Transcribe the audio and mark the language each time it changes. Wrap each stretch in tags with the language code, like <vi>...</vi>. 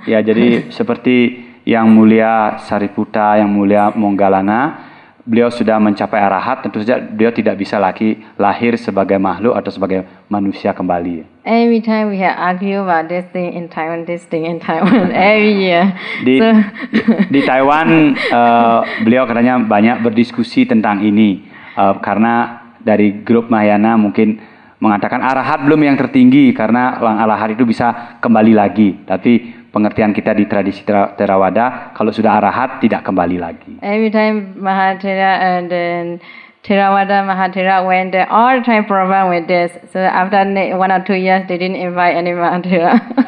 <id>Ya, jadi seperti yang mulia Sariputta, yang mulia Moggallana, beliau sudah mencapai arahat, tentu saja beliau tidak bisa lagi lahir sebagai makhluk atau sebagai manusia kembali.</id> <en>Every time we have argue about this thing in Taiwan, every year.</en> <id>Di Taiwan, beliau katanya banyak berdiskusi tentang ini, karena dari grup Mahayana mungkin mengatakan arahat belum yang tertinggi karena arahat itu bisa kembali lagi. Tapi pengertian kita di tradisi Theravada, kalau sudah arahat tidak kembali lagi.</id> <en>Every time Mahathera and then Theravada Mahathera went there, all the time problem with this. So after 1 or 2 years, they didn't invite any Mahathera.</en>